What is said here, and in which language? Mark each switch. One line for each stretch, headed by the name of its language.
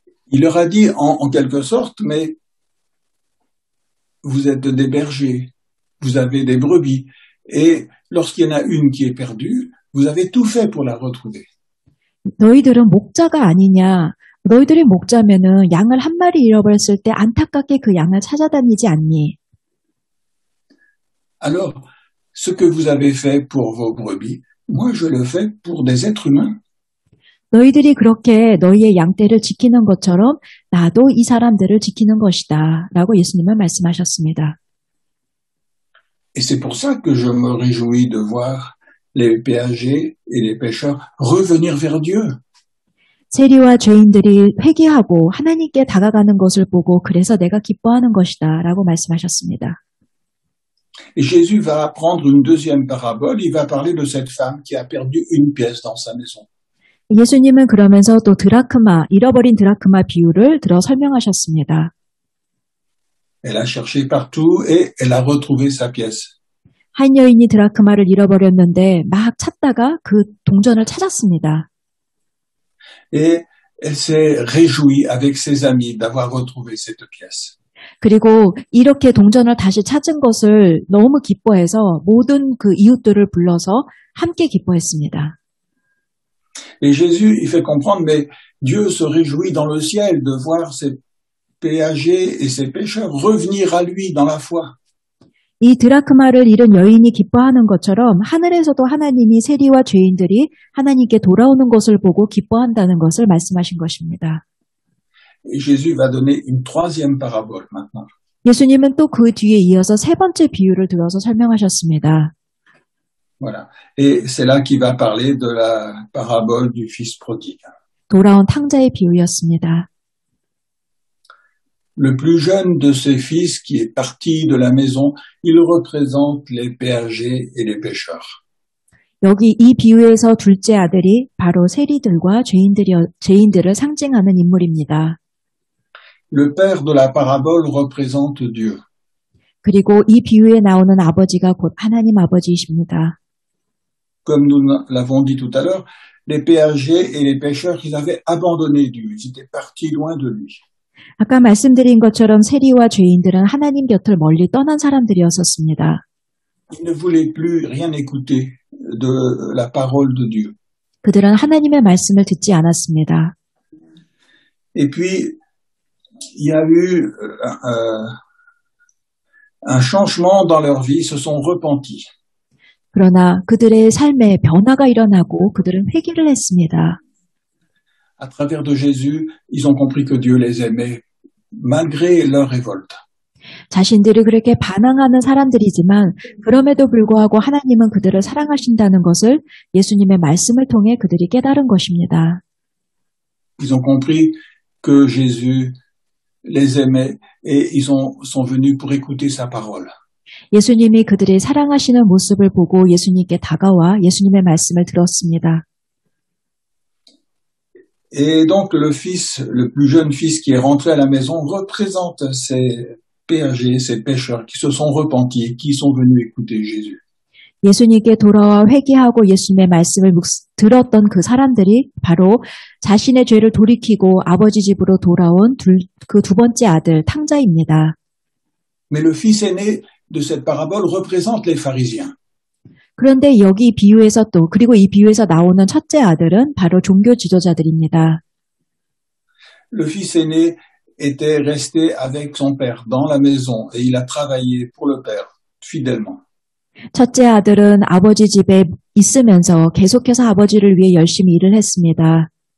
French: Il leur a dit en quelque sorte, mais vous êtes des bergers, vous avez des brebis, et lorsqu'il y en a une qui est perdue, vous avez tout fait pour la retrouver.
Korean: 너희들은 목자가 아니냐? 너희들이 목자면은 양을 한 마리 잃어버렸을 때 안타깝게 그 양을 찾아다니지 않니?
French: Alors, ce que vous avez fait pour vos brebis, moi je le fais pour des êtres humains.
Korean: 너희들이 그렇게 너희의 양떼를 지키는 것처럼 나도 이 사람들을 지키는 것이다. 라고 예수님은 말씀하셨습니다.
French: Et c'est pour ça que je me réjouis de voir les péagers et les pécheurs revenir vers Dieu.
Korean: 세리와 죄인들이 회개하고 하나님께 다가가는 것을 보고 그래서 내가 기뻐하는 것이다. 라고 말씀하셨습니다.
French: Et Jésus va apprendre une deuxième parabole, il va parler de cette femme qui a perdu une pièce dans sa maison.
Korean: 예수님은 그러면서 또 잃어버린 드라크마 비유를 들어 설명하셨습니다.
French: Elle a cherché partout et elle a retrouvé sa pièce.
Korean: 한 여인이 드라크마를 잃어버렸는데 막 찾다가 그 동전을 찾았습니다.
French: Et elle s'est réjouie avec ses amis d'avoir retrouvé cette pièce.
Korean: 그리고 이렇게 동전을 다시 찾은 것을 너무 기뻐해서 모든 그 이웃들을 불러서 함께 기뻐했습니다.
French: Et Jésus, il fait comprendre, mais Dieu se réjouit dans le ciel de voir ces péagers et ces pécheurs revenir à lui dans la foi.
Korean: 이 드라크마를 잃은 여인이 기뻐하는 것처럼 하늘에서도 하나님이 세리와 죄인들이 하나님께 돌아오는 것을 보고 기뻐한다는 것을 말씀하신 것입니다.
French: Et Jésus va donner une troisième parabole maintenant.
Korean: 예수님은 또 그 뒤에 이어서 세 번째 비유를 들어서 설명하셨습니다.
French: Voilà. Et c'est là qu'il va parler de la parabole du fils prodigue.
Korean: 돌아온 탕자의 비유였습니다.
French: Le plus jeune de ses fils qui est parti de la maison, il représente les péagers et les pécheurs.
Korean: 여기 이 비유에서 둘째 아들이 바로 세리들과 죄인들을 상징하는 인물입니다.
French: Le père de la parabole représente Dieu.
Korean: 그리고 이 비유에 나오는 아버지가 곧 하나님 아버지이십니다.
French: Comme nous l'avons dit tout à l'heure, les péagers et les pécheurs, ils avaient abandonné Dieu. Ils étaient partis loin de lui.
Korean: 아까 말씀드린 것처럼 세리와 죄인들은 하나님 곁을 멀리 떠난 사람들이었었습니다.
French: Ils ne voulaient plus rien écouter de la parole de Dieu.
Korean: 그들은 하나님의 말씀을 듣지 않았습니다.
French: Et puis, il y a eu un changement dans leur vie, ils se sont repentis.
Korean: 그러나 그들의 삶에 변화가 일어나고 그들은 회개를 했습니다.
French: À travers de Jésus, ils ont compris que Dieu les aimait malgré leur révolte.
Korean: 자신들이 그렇게 반항하는 사람들이지만 그럼에도 불구하고 하나님은 그들을 사랑하신다는 것을 예수님의 말씀을 통해 그들이 깨달은 것입니다.
French: Ils ont compris que Jésus les aimait et ils sont venus pour écouter sa parole.
Korean: 예수님이 그들이 사랑하시는 모습을 보고 예수님께 다가와 예수님의 말씀을 들었습니다.
French: Et donc le plus jeune fils qui est rentré à la maison représente ces péagers, ces pécheurs qui se sont repentis, qui sont venus écouter Jésus.
Korean: 예수님께 돌아와 회개하고 예수님의 말씀을 들었던 그 사람들이 바로 자신의 죄를 돌이키고 아버지 집으로 돌아온 그 두 번째 아들 탕자입니다.
French: Mais le fils aîné de cette parabole représente les pharisiens.
Korean: 그런데 여기 비유에서 또 그리고 이 비유에서 나오는 첫째 아들은 바로 종교 지도자들입니다.
French: Le fils aîné était resté avec son père dans la maison et il a travaillé pour le père fidèlement.
Korean: 첫째 아들은 아버지 집에 있으면서 계속해서 아버지를 위해 열심히 일을 했습니다.